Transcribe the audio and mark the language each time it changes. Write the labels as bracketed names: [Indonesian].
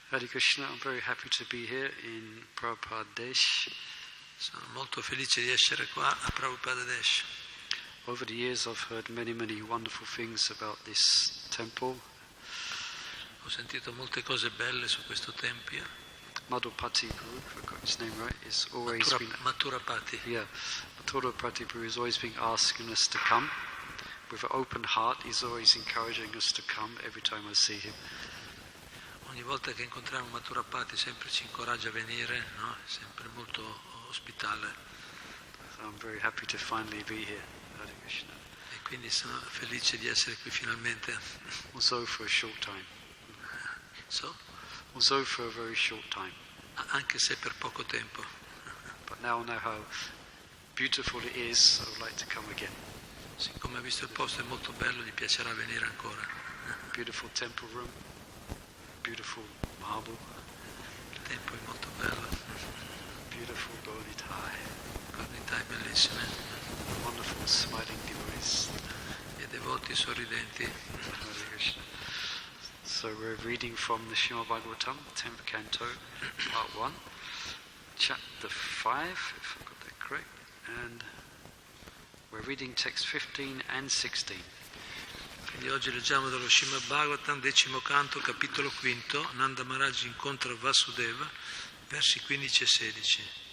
[English] Hare Krishna, I'm very happy to be here in Prabhupada Desh. [Italian] Sono molto felice di essere qua a Prabhupada Desh. [English] Over the years I've heard many wonderful things about this temple. [Italian] Ho sentito molte cose belle su questo tempio. [English] Madhurapati Guru, if I got his name right, is always Madhurapati. Yeah, Madhurapati Guru is always been asking us to come. With an open heart, he's always encouraging us to come every time I see him. [Italian] Ogni volta che incontriamo Madhurapati sempre ci incoraggia a venire, no? È sempre molto ospitale. [English] So I'm very happy to finally be here. Hare Krishna. [Italian] E quindi sono felice di essere qui finalmente. [English] Also for a short time. Also for a very short time. [Italian] Anche se per poco tempo. [English] But now I know how beautiful it is, I would like to come again. [Italian] Siccome ha visto il posto è molto bello, gli piacerà venire ancora. [English] Beautiful temple room, beautiful marble. [Italian] Il tempo è molto bello. [English] Beautiful Gauditai. [Italian] Gauditai bellissime. [English] Wonderful smiling devotees. [Italian] E devoti sorridenti. [English] Hare Krishna. So we're reading from the Srimad-Bhagavatam, 10th canto, part 1, chapter 5, if I got that correct, and we're reading text 15 and 16. [Italian] Quindi oggi leggiamo dallo Srimad-Bhagavatam, 10° canto, capitolo 5, Nanda Maharaj incontra Vasudeva, versi 15 e 16.